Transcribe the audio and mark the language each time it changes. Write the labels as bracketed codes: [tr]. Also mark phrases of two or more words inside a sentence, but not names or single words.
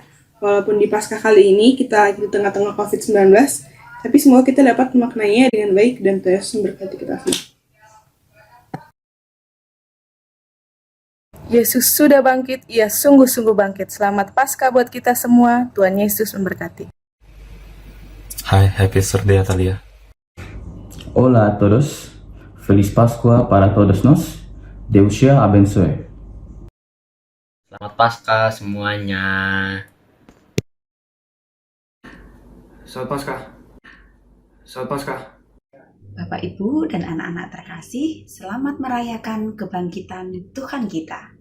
[id] Walaupun di Paskah kali ini kita di tengah-tengah COVID-19, tapi semoga kita dapat memaknainya dengan baik dan Tuhan Yesus memberkati kita semua. Yesus sudah bangkit, ia sungguh-sungguh bangkit. Selamat Paskah buat kita semua, Tuhan Yesus memberkati. Hai, [en] happy Saturday Atalia. [es] Hola a todos, feliz Pascua para todos nos, [pt] Deus te abençoe. [id] Selamat Paskah semuanya. Selamat Paskah. Selamat Paskah. Bapak, Ibu, dan anak-anak terkasih, selamat merayakan kebangkitan Tuhan kita.